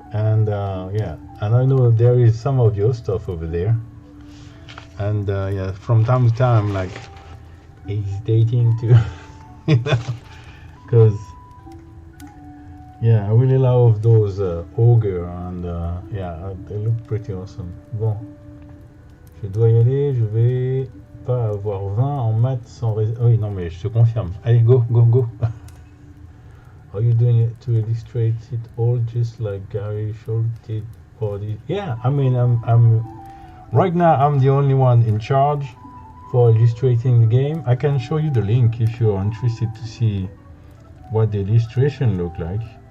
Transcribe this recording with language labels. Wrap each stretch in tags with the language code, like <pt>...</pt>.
<en>And yeah, and I know there is some of your stuff over there. And yeah, from time to time, like hesitating to, you know, because yeah, I really love those ogre, and yeah, they look pretty awesome.</en> <fr>Bon, je dois y aller, je vais pas avoir 20 en maths sans raison. Oui, non, mais je te confirme. Allez, go, go, go.</fr> <en>Are you doing it to illustrate it all just like Gary Schultz did for the... Yeah, I mean, I'm right now I'm the only one in charge for illustrating the game. I can show you the link if you're interested to see what the illustration look like.</en>